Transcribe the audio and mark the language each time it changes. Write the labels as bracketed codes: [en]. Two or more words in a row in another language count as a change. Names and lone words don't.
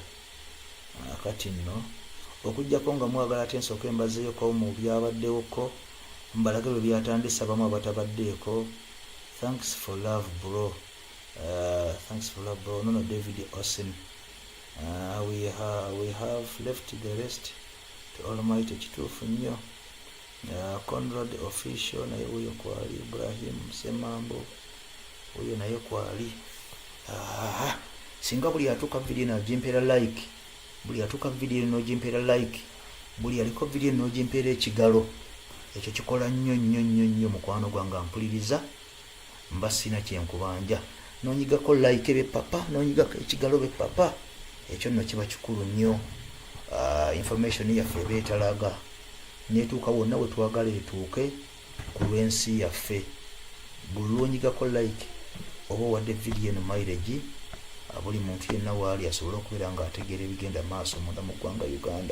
[lg] Kati nno okujjako nga mwagala ate nsooka embazeeko mu byabaddewoko, mbalage bwe byatandisa abamu abatabaddeeko. [en] Thanks for love bro. Nono David Austin. We have left the rest to Almighty. [lg] Kituufu nnyo. Conrad official naye wuyo kwali. Ibrahim Semambo oyo naye kwali singa buli atuuka video nogimpeera like, buli atuuka video nogimpeera like, buli aliko video nogimpeera ekigalo, ekyo kikola nnyo mukwano gwange mpuliriza, mba sina kyenkubanja. Nonyigako like be papa, nonyigako ekigalo be papa, ekyo nno kiba kikulu nnyo. Information yaffe beetalaga netuuka wonna we twagala etuuke ku lw'ensi yaffe. Buli lwonyigako like oba wadde video eno mileage, buli muntu yenna waali asobole okubeera nga ategeera ebigenda maaso munda mu ggwanga Uganda.